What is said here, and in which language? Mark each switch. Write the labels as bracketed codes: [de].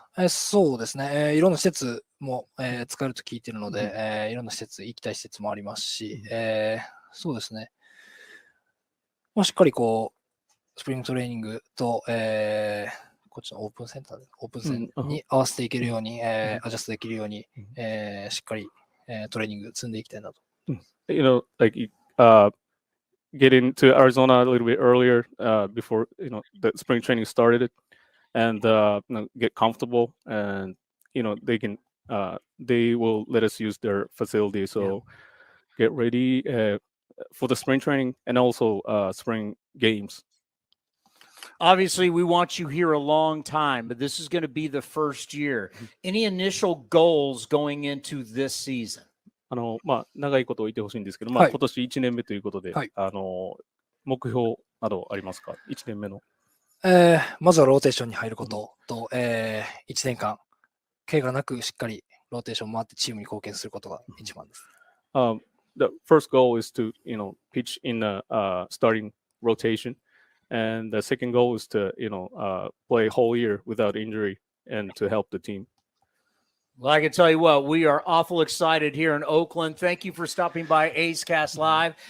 [ja] そうですね、いろんな施設も、使えると聞いているので、いろんな施設、行きたい施設もありますし、そうですね、しっかりこう、スプリングトレーニングと、こっちのオープンセンター、オープンセンに合わせていけるように、アジャストできるように、しっかり、トレーニング積んでいきたいなと。 [en] You know, like get into Arizona a little bit earlier before the spring training started, and get comfortable, and they will let us use their facility. So get ready for the spring training and also spring games. Obviously, we want you here a long time, but this is going to be the first year. Any initial goals going into this season? [ja] 長いこといてほしいんですけど、はい今年1年目ということで、はい目標などありますか？1年目の。まずはローテーションに入ることと、1年間、怪我なくしっかりローテーション回ってチームに貢献することが一番です。 [en] The first goal is to pitch in a starting rotation, and the second goal is to play whole year without injury and to help the team. Well, I can tell you what, we are awful excited here in Oakland. Thank you for stopping by A's Cast Live.